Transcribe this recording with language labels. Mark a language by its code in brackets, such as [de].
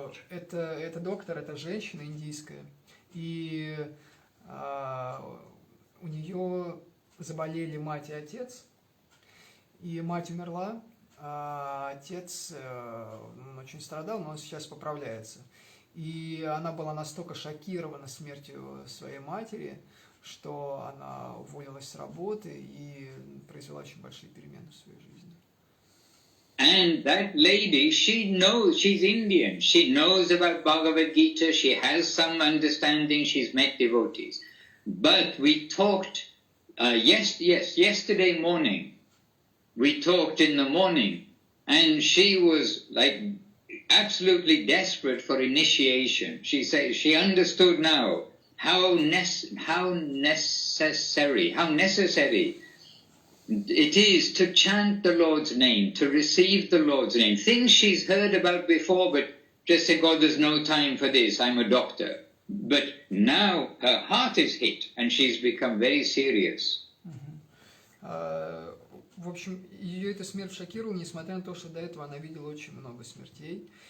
[ru] Это доктор, это женщина индийская, и у нее заболели мать и отец, и мать умерла, а отец он очень страдал, но он сейчас поправляется. И она была настолько шокирована смертью своей матери, что она уволилась с работы и произвела очень большие перемены в своей жизни. [en] And that lady, she knows, she's Indian, she knows about Bhagavad Gita, she has some understanding, she's met devotees. But we talked, yesterday morning, we talked in the morning, and she was absolutely desperate for initiation. She said she understood now how necessary it is to chant the Lord's name, to receive the Lord's name. Things she's heard about before, but just said, God, there's no time for this, I'm a doctor. But now her heart is hit, and she's become very serious. [ru] В общем, ее эта смерть шокировала, несмотря на то, что до этого она видела очень много смертей.